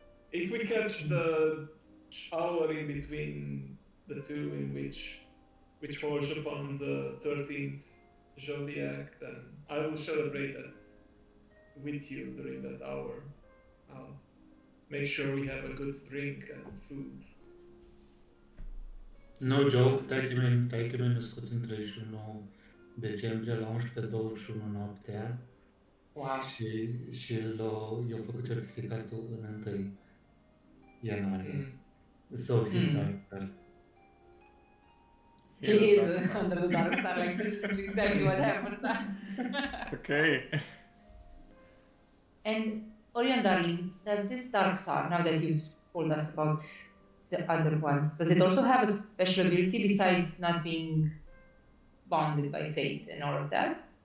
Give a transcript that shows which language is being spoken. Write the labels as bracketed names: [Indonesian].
[English] if we catch the hour in between the two in which falls upon the 13th zodiac, then I will celebrate that with you during that hour. I'll make sure we have a good drink and food. No joke, [Romanian] taică mi-a născut în 31 decembrie la 11:21 noaptea [English] Wow. [Romanian] și i-a făcut certificatul în 1 ianuarie. [English] So he started. He is under the dark star, like this is exactly what happened. Okay. And Orion, darling, does this dark star, now that you've told us about the other ones, does it also have a special ability besides not being bonded by fate and all of that?